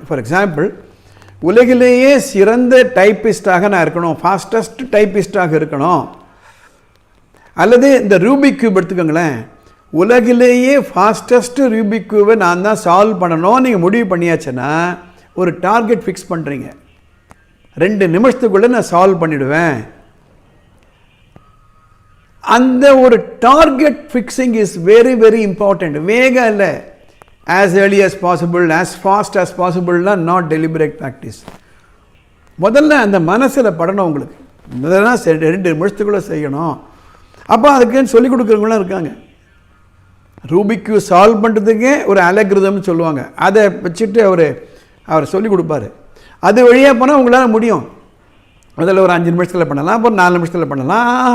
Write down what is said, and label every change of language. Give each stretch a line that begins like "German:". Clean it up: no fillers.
Tamil: For example, உலகிலேயே சிறந்த டைப்பிஸ்டாக நான் இருக்கணும், ஃபாஸ்டஸ்ட் டைப்பிஸ்டாக இருக்கணும், அல்லது இந்த ரூபிக் கியூப் எடுத்துக்கோங்களேன், உலகிலேயே ஃபாஸ்டஸ்ட் ரூபிக் கியூபை நான் தான் சால்வ் பண்ணணும் நீங்கள் முடிவு பண்ணியாச்சுன்னா ஒரு டார்கெட் ஃபிக்ஸ் பண்ணுறீங்க. 2 நிமிஷத்துக்குள்ளே நான் சால்வ் பண்ணிவிடுவேன். அந்த ஒரு
English: Target fixing is very very important.
Tamil: வேகம் இல்லை,
English: as early as possible, as fast as possible, not deliberate practice.
Tamil: முதல்ல அந்த மனசில் படணும். உங்களுக்கு முதல்ல 2 நிமிஷத்துக்குள்ளே செய்யணும். அப்போ அதுக்குன்னு சொல்லிக் கொடுக்குறவங்களாம் இருக்காங்க. ரூபிக் கியூப் சால்வ் பண்ணுறதுக்கே ஒரு அலகிரிதம்னு சொல்லுவாங்க. அதை வச்சுட்டு அவர் சொல்லிக் கொடுப்பாரு. அது வழியாக போனால் உங்களால் முடியும். முதல்ல ஒரு 5 நிமிஷத்தில் பண்ணலாம், அப்புறம் 4 நிமிஷத்தில் பண்ணலாம்.